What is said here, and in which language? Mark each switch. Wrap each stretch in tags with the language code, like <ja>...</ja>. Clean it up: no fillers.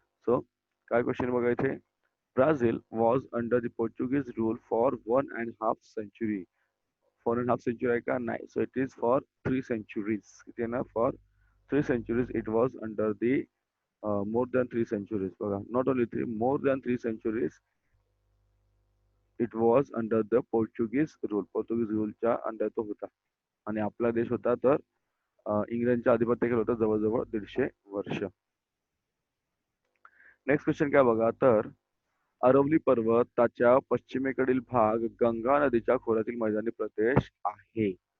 <mr>So काय question बघा इथे.</mr> <en>Brazil was under the Portuguese rule for 1.5 century. 4.5 century</en> <mr>आहे का? नाही.</mr> <en>So it is for 3 centuries.</en> <mr>किती आहे ना?</mr> <en>For 3 centuries it was under the more than 3 centuries. बघा not only 3, more than 3 centuries it was under the Portuguese rule.</en> <mr>Portuguese रूलच्या under तो होता. आणि आपला देश होता तर इंग्लंडच्या आधिपत्याखाली होता जवळजवळ 150 वर्ष. नेक्स्ट क्वेश्चन काय बघा तर अरवली पर्वताच्या पश्चिमेकडील भाग गंगा नदीच्या खोऱ्यातील मैदानी प्रदेश आहे.</mr>